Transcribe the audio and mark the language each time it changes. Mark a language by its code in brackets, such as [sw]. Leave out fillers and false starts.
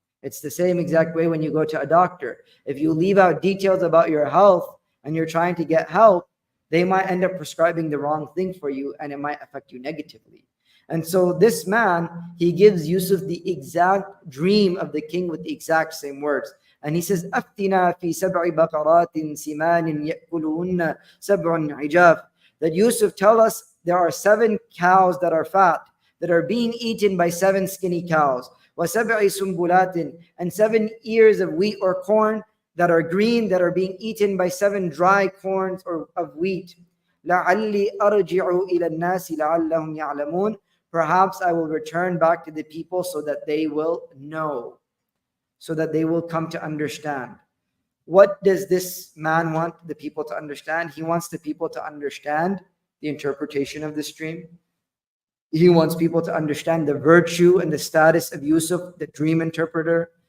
[en] It's the same exact way when you go to a doctor. If you leave out details about your health and you're trying to get help, they might end up prescribing the wrong thing for you and it might affect you negatively. And so this man, he gives Yusuf the exact dream of the king with the exact same words. And he says, [ar] أفتنا في سبع بقرات سمان يأكلهن سبع عجاف. [en] That Yusuf, tell us there are 7 cows that are fat, that are being eaten by 7 skinny cows. [ar] وسبع سنبلات, [en] and 7 ears of wheat or corn that are green, that are being eaten by 7 dry corns or of wheat. [ar] لعلي أرجع إلى الناس لعلهم يعلمون. [en] Perhaps I will return back to the people so that they will know, so that they will come to understand. What does this man want the people to understand? He wants the people to understand the interpretation of this dream. He wants people to understand the virtue and the status of Yusuf, the dream interpreter.